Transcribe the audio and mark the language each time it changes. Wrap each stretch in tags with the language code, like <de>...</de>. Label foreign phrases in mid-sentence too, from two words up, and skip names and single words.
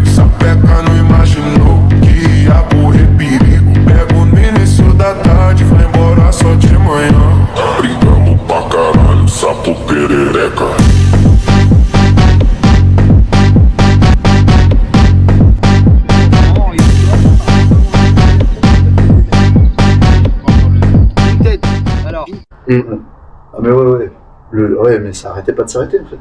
<pt>Sapeca não imaginou que ia correr perigo. Pego no início da tarde, vai embora só de manhã. Brincamos pra caralho, sapo perereca.</pt> <fr>Ah mais ouais. Ouais, mais ça arrêtait pas de s'arrêter en fait.</fr>